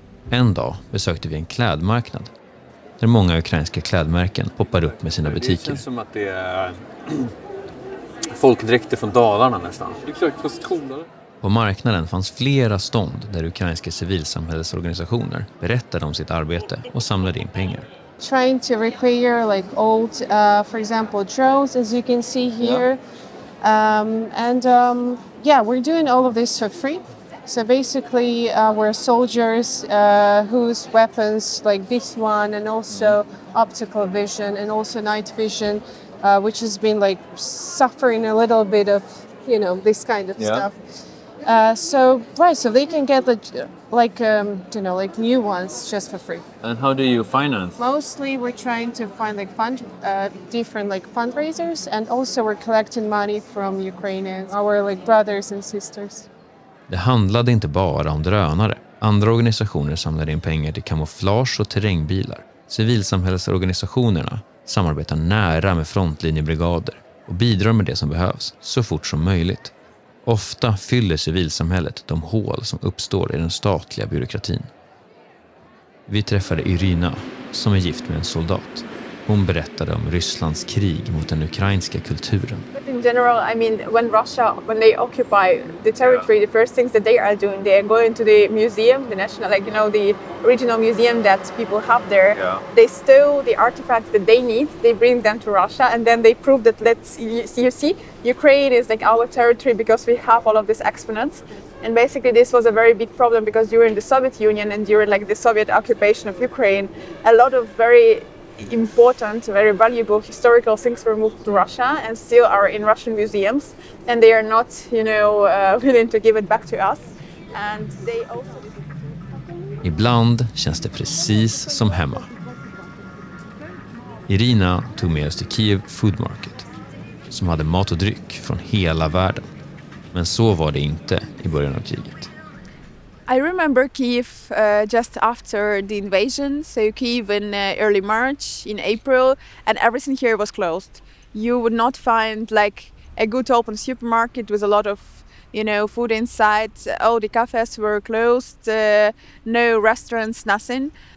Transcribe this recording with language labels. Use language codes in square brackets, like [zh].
[sv] En dag besökte vi en klädmarknad där många ukrainska klädmärken poppar upp med sina butiker. Det känns som att det är folkdräkter från Dalarna nästan. Exakt, fast coolare. På marknaden fanns flera stånd där ukrainska civilsamhällesorganisationer berättade om sitt arbete och samlade in pengar. [en] Trying to repair like old, for example, drones, as you can see here. Yeah, we're doing all of this for free. So basically, we're soldiers whose weapons, like this one, and also optical vision, and also night vision, which has been like suffering a little bit of, this kind of stuff. So they can get like new ones just for free. And how do you finance? Mostly we're trying to find different fundraisers, and also we're collecting money from Ukrainians, our brothers and sisters. [sv] Det handlade inte bara om drönare. Andra organisationer samlade in pengar till kamouflage och terrängbilar. Civilsamhällesorganisationerna samarbetar nära med frontlinjebrigader och bidrar med det som behövs så fort som möjligt. Ofta fyller civilsamhället de hål som uppstår i den statliga byråkratin. Vi träffade Irina, som är gift med en soldat. Hon berättade om Rysslands krig mot den ukrainska kulturen. [en] In general, I mean, when they occupy the territory, the first things that they are doing, they are going to the museum, the national, the original museum that people have there. Yeah. They stole the artifacts that they need, they bring them to Russia, and then they prove that, you see, Ukraine is our territory because we have all of these exponents. And basically this was a very big problem because during the Soviet Union and during the Soviet occupation of Ukraine, a lot of very important, very valuable historical things were moved to Russia and still are in Russian museums, and they are not, willing to give it back to us. And they also... [sv] Ibland känns det precis som hemma. Irina tog med oss till Kyiv Food Market, som hade mat och dryck från hela världen. Men så var det inte i början av kriget. [en] I remember Kyiv just after the invasion, so Kyiv in early March, in April, and everything here was closed. You would not find a good open supermarket with a lot of, food inside. All the cafes were closed, no restaurants, nothing.